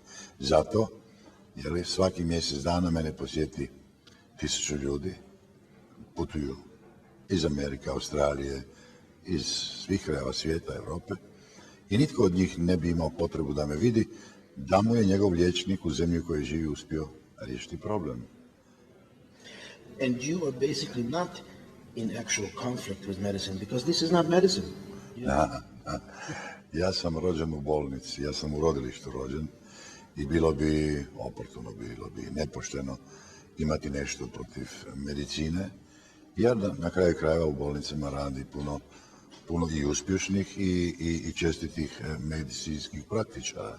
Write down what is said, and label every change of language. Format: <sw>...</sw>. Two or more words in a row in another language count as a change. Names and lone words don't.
<hr>Zato, jer svaki mjesec dana mene posjeti 1000 ljudi, putuju iz Amerike, Australije, iz svih krajeva svijeta, Europe, i nitko od njih ne bi imao potrebu da me vidi, da mu je njegov liječnik u zemlji u kojoj živi uspio riješiti problem.</hr> <en>And you are basically not in actual conflict with medicine, because this is not medicine.</en> <hr>Ja sam rođen u bolnici, ja sam u rodilištu rođen i bilo bi oportuno, bilo bi nepošteno imati nešto protiv medicine, jer na kraju krajeva u bolnicama radi puno i uspješnih i čestitih medicinskih praktičara.</hr>